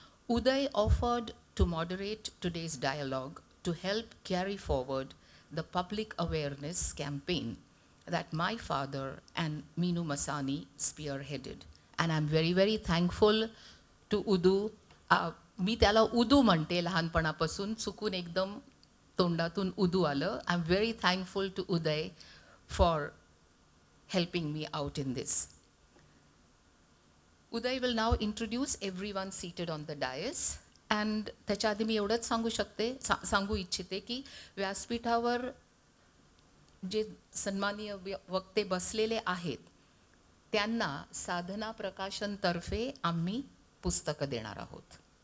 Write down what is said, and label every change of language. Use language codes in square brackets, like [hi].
[en] Uday offered to moderate today's dialogue to help carry forward the public awareness campaign that my father and Minu Masani spearheaded. And I'm very, very thankful to Udu. [mr] मी त्याला उदू म्हणते लहानपणापासून, चुकून एकदम तोंडातून उदू आलं. [en] I'm very thankful to Uday for helping me out in this. Uday will now introduce everyone seated on the dais. [mr] And त्याच्या आधी मी एवढंच सांगू इच्छिते की व्यासपीठावर जे सन्माननीय वक्ते बसलेले आहेत त्यांना साधना प्रकाशनतर्फे आम्ही पुस्तकं देणार आहोत.